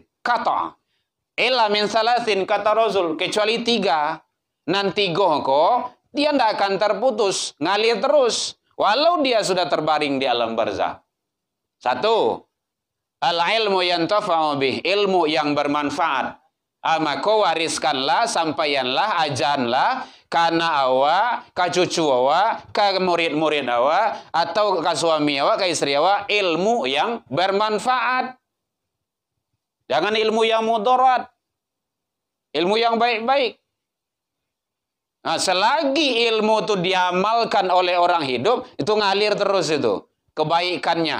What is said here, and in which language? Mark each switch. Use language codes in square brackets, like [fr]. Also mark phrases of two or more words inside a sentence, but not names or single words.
[id] Kata, [ar] illa min salasin, [id] kata Rasul, kecuali 3. Nanti kok dia tidak akan terputus, ngalir terus. Walau dia sudah terbaring di alam barzah. 1, [ar] al-ilmu yantafa'u bih, [id] ilmu yang bermanfaat. Maka wariskanlah, sampaikanlah, ajanlah, [min] kana awa, ka cucu awa, ka murid-murid awa, atau ka suami awa, ka istri awa, ilmu yang bermanfaat. [id] Jangan ilmu yang mudarat. Ilmu yang baik-baik. Nah, selagi ilmu itu diamalkan oleh orang hidup, itu ngalir terus itu kebaikannya.